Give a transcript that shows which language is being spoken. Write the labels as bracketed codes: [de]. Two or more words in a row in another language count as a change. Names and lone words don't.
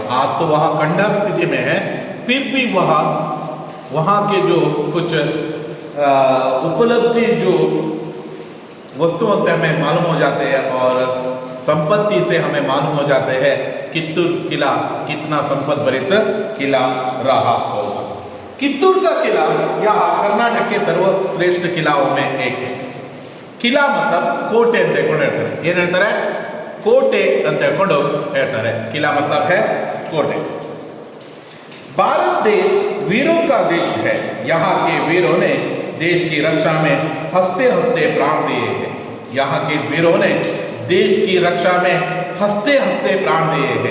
[hi] आज तो वहाँ खंडहर स्थिति में है, फिर भी वहाँ के जो कुछ उपलब्धि जो वस्तुओं से हमें मालूम हो जाते हैं और संपत्ति से हमें मालूम हो जाते हैं कित्तूर किला कितना संपत्ति भरित किला रहा होगा। कित्तूर का किला यह कर्नाटक के सर्वश्रेष्ठ किलाओं में एक है। किला मतलब [kn] ಕೋಟೆ ಅಂತ ಹೇಳ್ತಾರೆ। ಏನು ಹೇಳ್ತಾರೆ? ಕೋಟೆ ಅಂತ ಹೇಳ್ತಾರೆ। [hi] किला मतलब है कोटे। भारत देश वीरों का देश है। यहाँ के वीरों ने देश की रक्षा में हंसते हंसते प्राण दिए हैं। यहाँ के वीरों ने देश की रक्षा में हंसते हंसते प्राण दिए हैं।